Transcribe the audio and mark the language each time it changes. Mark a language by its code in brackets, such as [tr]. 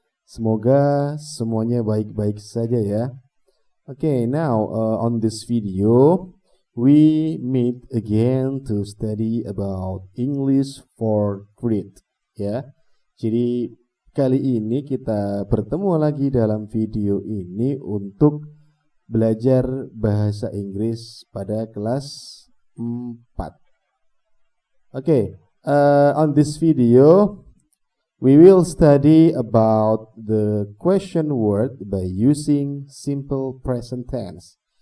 [id] Semoga semuanya baik-baik saja ya. [en] Okay, now on this video we meet again to study about English for grade ya. [id] Jadi kali ini kita bertemu lagi dalam video ini untuk belajar bahasa Inggris pada kelas 4. [en] Okay, on this video we will study about the question word by using simple present tense.